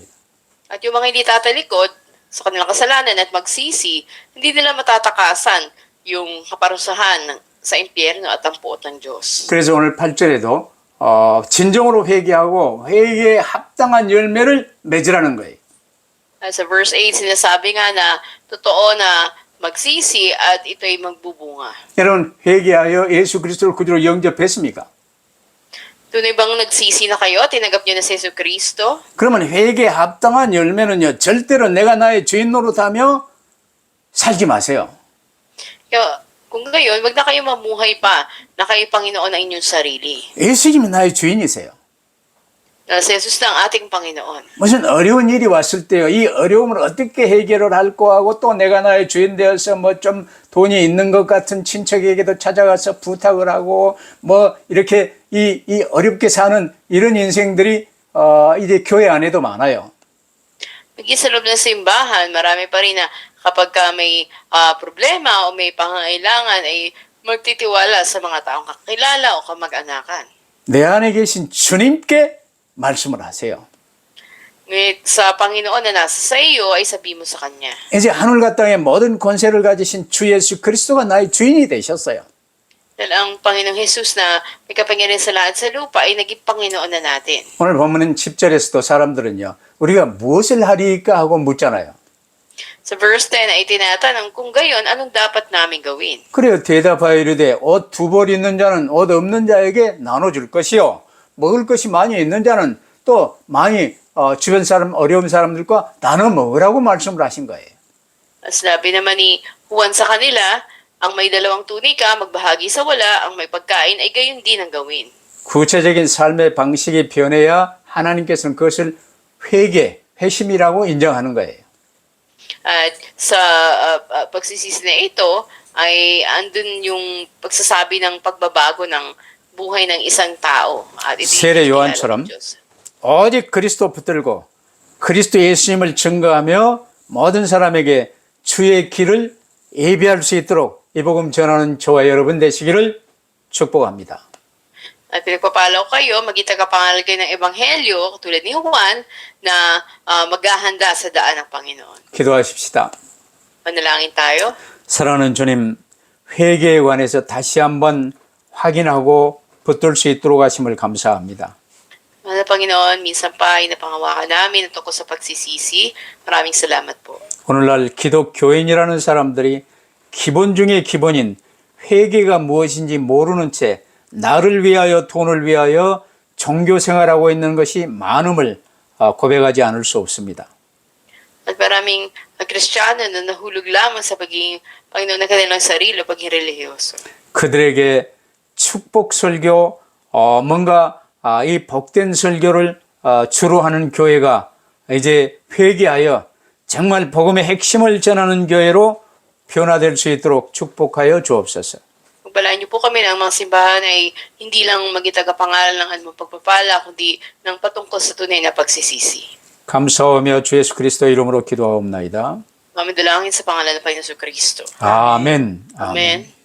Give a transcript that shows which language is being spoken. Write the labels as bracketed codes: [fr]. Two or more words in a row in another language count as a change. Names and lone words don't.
[tl] At yung mga hindi tatalikod sa kanilang kasalanan at magsisi, hindi nila matatakasan yung kaparusahan sa impyerno at ang puot ng Diyos. [ko] 그래서 오늘 8절에도 진정으로 회개하고 회개에 합당한 열매를 맺으라는 거예요. [tl] Sa verse 8, sinasabi nga na totoo na magsisi at ito'y magbubunga. [ko] 여러분 회개하여 예수 그리스도를 구주로 영접했습니까? [tl] Tunay bang nagsisi na kayo? Tinanggap niyo na si Yesu Cristo? [ko] 그러면 회개에 합당한 열매는요, 절대로 내가 나의 주인 노릇하며 살지 마세요. [tl] Kaya, kung gayon, wag na kayo mamuhay pa na kayo Panginoon ang inyong sarili. [ko] 예수님이 나의 주인이세요. [tl] Na si Jesus na ang ating Panginoon. [ko] 무슨 어려운 일이 왔을 때요, 이 어려움을 어떻게 해결을 할 거하고 또 내가 나의 주인 되어서 뭐 좀 돈이 있는 것 같은 친척에게도 찾아가서 부탁을 하고 뭐 이렇게 이 어렵게 사는 이런 인생들이 이제 교회 안에도 많아요. [tl] Maging sa loob ng simbahan, marami pa rin na kapag may problema o may pangangailangan ay magtitiwala sa mga taong kakilala o kamag-anakan. [ko] 내 안에 계신 주님께 말씀을 하세요. [tl] Ngunit sa Panginoon na nasa sa iyo ay sabi mo sa Kanya. [ko] 이제 하늘과 땅의 모든 권세를 가지신 주 예수 그리스도가 나의 주인이 되셨어요. [tl] Dahil ang Panginoong Jesus na may kapangyarihan sa lahat sa lupa ay naging Panginoon na natin. [ko] 오늘 보면은 10절에서도 사람들은요, 우리가 무엇을 하리까 하고 묻잖아요. [tl] Sa verse 10 ay tinatanong kung gayon, anong dapat namin gawin? [ko] 그래요. 대답하여 이르되 옷 두 벌 있는 자는 옷 없는 자에게 나눠줄 것이요, 먹을 것이 많이 있는 자는 또 많이 주변 사람 어려운 사람들과 나눠 먹으라고 말씀을 하신 거예요. [tl] Sinabi naman ni Juan sa kanila, ang may dalawang tunika, magbahagi sa wala, ang may pagkain ay gayon din ang gawin. [ko] 구체적인 삶의 방식이 변해야 하나님께서는 그것을 회심이라고 인정하는 거예요. [tl] At sa pagsisisi na ito, ay andun yung pagsasabi ng pagbabago ng buhay ng isang tao. At ito [ko] 세례 [tl] yung [ko] 요한처럼 [tl] kilala ng Diyos. [ko] 오직 그리스도 붙들고 그리스도 예수님을 증거하며 모든 사람에게 주의 길을 예비할 수 있도록 이 복음 전하는 저와 여러분 되시기를 축복합니다. [tl] At pinagpapalaw kayo, maging tagapangaral kayo ng Ebanghelyo, katulad ni Juan, na maghahanda sa daan ng Panginoon. [ko] 기도하십시다. [tl] Manalangin tayo. [ko] 사랑하는 주님, 회개에 관해서 다시 한번 확인하고 붙들 수 있도록 하심을 감사합니다. [tl] Mahal na Panginoon, minsan pa inapangawakan namin tungkol sa pagsisisi. Maraming salamat po. [ko] 오늘날 기독교인이라는 사람들이 기본 중에 기본인 회개가 무엇인지 모르는 채 나를 위하여 돈을 위하여 종교 생활하고 있는 것이 많음을 고백하지 않을 수 없습니다. [tl] At maraming Kristiyano na nahulog lamang sa pagiging Panginoon ng kanilang sarili o pagiging relihiyoso. [ko] 그들에게 축복 설교, 뭔가 이 복된 설교를 주로 하는 교회가 이제 회개하여 정말 복음의 핵심을 전하는 교회로 변화될 수 있도록 축복하여 주옵소서. [tl] Pagpalain niyo po kami ng mga simbahan ay hindi lang maging tagapangalan ng anumang pagpapala, kundi ng patungkol sa tunay na pagsisisi. [ko] 감사하며 주 예수 그리스도 이름으로 기도하옵나이다. [tl] Kami dalangin sa pangalan ng Panginoon Kristo. [ko] 아멘. [tl] Amen.